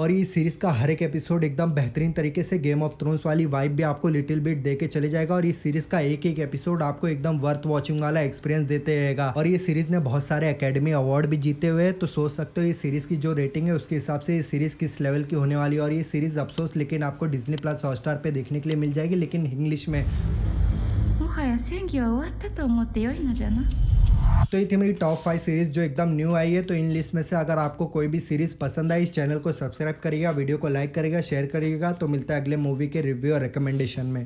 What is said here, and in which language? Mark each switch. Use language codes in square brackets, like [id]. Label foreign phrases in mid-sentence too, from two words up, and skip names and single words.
[hi] और ये सीरीज का हर एक एपिसोड एकदम बेहतरीन तरीके से गेम ऑफ थ्रोन्स वाली वाइब भी आपको [en] little bit [hi] दे के चले जाएगा। और इस सीरीज का एक एक एपिसोड आपको एकदम [en] worth watching [hi] वाला एक्सपीरियंस देते रहेगा। और ये सीरीज ने बहुत सारे एकेडमी अवार्ड भी जीते हुए, तो सोच सकते हो ये सीरीज की जो रेटिंग है उसके हिसाब से ये सीरीज किस लेवल की होने वाली है। और ये सीरीज अफसोस लेकिन आपको डिज्नी प्लस हॉटस्टार पे देखने के लिए मिल जाएगी, लेकिन इंग्लिश में। [ja] もはや戦議は終わったと思ってよいのじゃな。 [hi] तो ये थी मेरी [en] top 5 series [hi] जो एकदम न्यू आई है। तो इन लिस्ट में से अगर आपको कोई भी सीरीज पसंद आई, इस चैनल को सब्सक्राइब करिएगा, वीडियो को लाइक करिएगा, शेयर करिएगा। तो मिलता है अगले मूवी के रिव्यू और रिकमेंडेशन में।